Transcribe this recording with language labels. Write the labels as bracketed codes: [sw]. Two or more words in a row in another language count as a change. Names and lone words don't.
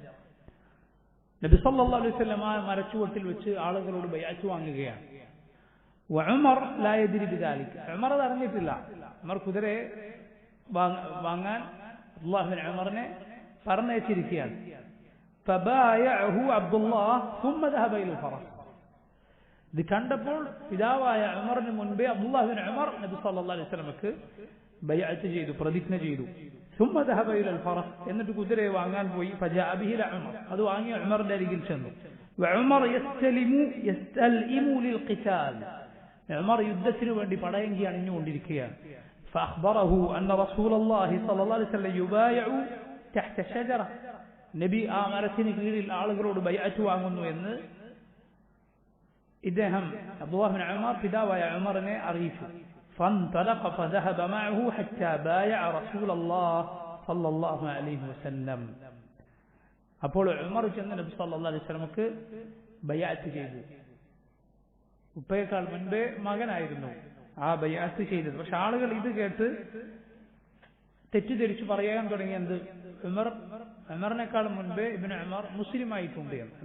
[ml] നബി [ar] صلى الله عليه وسلم [ml] ആ മരച്ചുവട്ടിൽ വെച്ച് ആളുകളോട് ബൈഅത്ത് വാങ്ങുകയാണ്. [ar] وعمر لا يدري بذلك. [ml] ഉമർ അത് അറിഞ്ഞിട്ടില്ല. ഉമർ കുതിരയെ വാങ്ങാൻ അബ്ദുല്ലാഹ് ഇബ്നു ഉമറിനെ പറഞ്ഞയച്ചിരിക്കുകയാണ്. [ar] فبايعه عبد الله ثم ذهب الى الفرس. [ml] ഇത് കണ്ടപ്പോൾ പിതാവായ ഉമറിന് മുൻപേ അബ്ദുല്ലാഹ് ഇബ്നു ഉമർ നബി [ar] صلى الله عليه وسلم [ml] ബൈഅത്ത് ചെയ്തു, പ്രതിജ്ഞ ചെയ്തു. [ar] ثم ذهب الى الفرس. [ml] എന്നിട്ട് കുതിരയെ വാങ്ങാൻ പോയി. [ar] فجاء به عمر. [ml] അത് വാങ്ങി ഉമറിന്റെ അരികിൽ ചെന്നു. [ar] وعمر يستلئم للقتال. [ml] ഉമർ യുദ്ധത്തിന് വേണ്ടി പടയങ്കി അണിഞ്ഞുകൊണ്ടിരിക്കുകയാണ്. [ar] فأخبره أن رسول الله صلى الله عليه وسلم يبايع تحت شجرة. [ml] നബി ആ മരത്തിന് കീഴിൽ ആളുകളോട് ബൈഅത്ത് വാങ്ങുന്നു എന്ന് ഇദ്ദേഹം അബ്ദുല്ലാഹ് ഇബ്നു ഉമർ പിതാവായ ഉമറിനെ അറിയിച്ചു. [ar] فانطلق فذهب معه حتى بايع رسول الله صلى الله عليه وسلم. [ml] അപ്പോൾ ഉമർ ചെന്ന് നബി [ar] صلى الله عليه وسلم [ml] ബൈഅത്ത് ചെയ്തു. ഉപ്പയേക്കാൾ മുൻപേ മകനായിരുന്നു ആ ബൈഅത്ത് ചെയ്തത്. പക്ഷെ ആളുകൾ ഇത് കേട്ട് തെറ്റിദ്ധരിച്ചു പറയാൻ തുടങ്ങിയത് ഉമറിനേക്കാൾ മുൻപേ ഇബ്നു ഉമർ മുസ്ലിം ആയിട്ടുണ്ട് എന്ന്.